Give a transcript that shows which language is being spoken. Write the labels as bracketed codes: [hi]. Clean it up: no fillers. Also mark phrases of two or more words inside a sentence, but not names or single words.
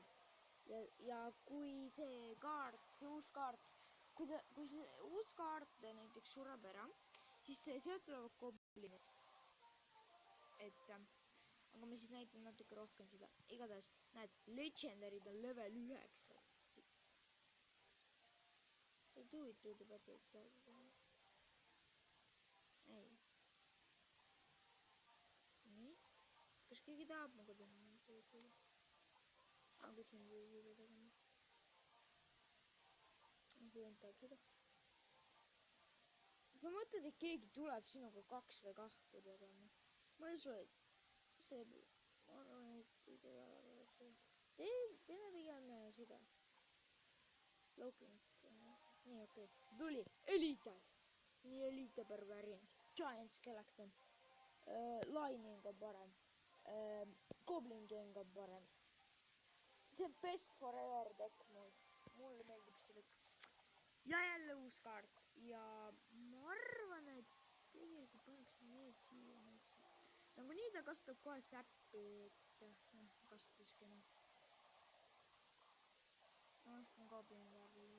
[et] Ja kui see kaart, see uus kaart, kui see uus kaart näiteks sureb ära, siis sealt tulevad goblinid. Et, aga ma siis näitan natuke rohkem seda. Igatahes, näed, legendarid on level 9. [en] Do it to the battle. [et] Ei. Nii. Kas keegi tahab muga teha? Aga kutsun seda tegema. See vend tahab seda. Sa mõtled, et keegi tuleb sinuga 2 või 2 tegema. Ma ei usu, et see... Ma arvan, et ei tule väga see. Teeme pigem seda. Looking. Nii, okei. Tuli. Eliitad. Nii Elite Barbarians. Giant Skeleton. Lightning on parem. Goblin Gang on parem. See on [en] best forever deck [et] mul. Mulle meeldib see deck. Ja jälle uus kaart. Ja ma arvan, et tegelikult paneks need siia. Nagu nii ta kasutab kohe säppi, et kasutaskene. On Goblin Barrel.